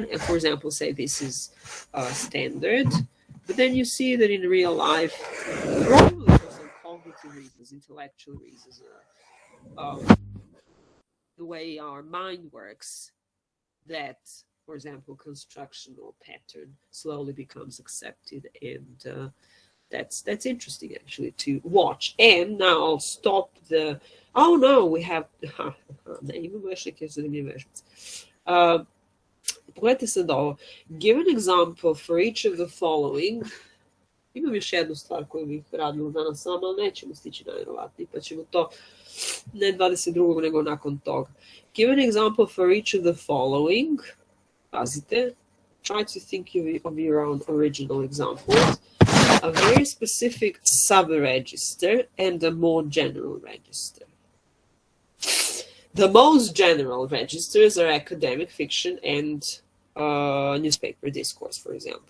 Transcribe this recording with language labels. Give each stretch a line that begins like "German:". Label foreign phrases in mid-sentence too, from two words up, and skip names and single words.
English: For example, say this is standard, but then you see that in real life, probably for some cognitive reasons, intellectual reasons, the way our mind works, that, for example, construction or pattern slowly becomes accepted, and that's interesting actually to watch. And now I'll stop the. Oh no, we have.
Bosnian: Pogledajte sad ovo.
English: Give an example for each of the following.
Bosnian: Imam još jednu stvar koju bih radila danas sama, ali nećemo stići najvjerovatnije, pa ćemo to ne 22. nego nakon toga.
English: Give an example for each of the following.
Bosnian: Pazite.
English: Try to think of your own original examples. A very specific sub-register and a more general register. The most general registers are academic fiction and newspaper discourse, for example.